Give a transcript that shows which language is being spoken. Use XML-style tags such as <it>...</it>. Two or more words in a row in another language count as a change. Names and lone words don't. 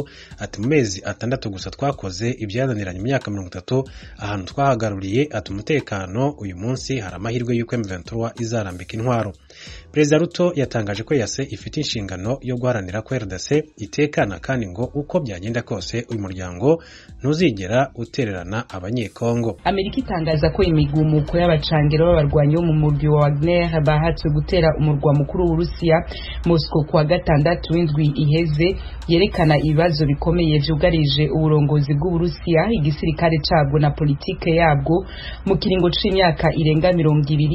<rn>Ati mu mezi 6 gusa twakoze ibyananiranye imyaka 30 ahantu twahagaruriye. Ati umutekano uyu munsi hari amahirwe y'uko M23 izarambika intwaro. Perezida Ruto yatangaje ko yase ifite inshingano yo guharanira ko RDC itekana, kandi ngo uko byagenda kose uyu muryango ntuzigera utererana abanyekongo. Amerika itangaza ko imigumuko y'abacangero b'abarwanyi bo mu murwi wa Wagner bahatse gutera umurwa mukuru w'Urusiya Moscow kwa gatandatu w'indwi iheze yerekana ibibazo bikomeye byugarije uburongozi bw'Uburusiya, igisirikare cabwo na politike yabwo mu kiringo c'imyaka irenga 20.</rn>